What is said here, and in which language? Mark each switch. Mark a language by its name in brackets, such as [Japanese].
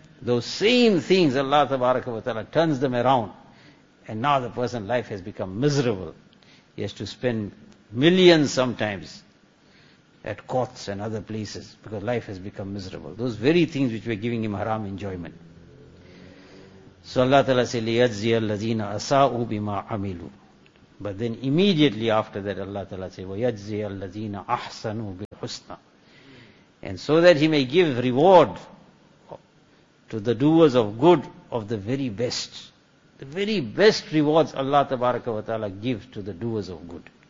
[English] Those same things Allah tabaraka wa ta'ala turns them around, and now the person's life has become miserable. He has to spend millions sometimes at courts and other places because life has become miserable. Those very things which were giving him haram enjoyment. So Allah ta'ala says, [Arabic] لِيَجْزِيَ الَّذِينَ أَسَاءُوا بِمَا عَمِلُوا. [English] But then immediately after that, Allah Ta'ala says, [Arabic] وَيَجْزِي الَّذِينَ أَحْسَنُوا بِالْحُسْنَى. [English] And so that He may give reward to the doers of good of the very best. The very best rewards Allah Tabaraka wa Ta'ala give to the doers of good.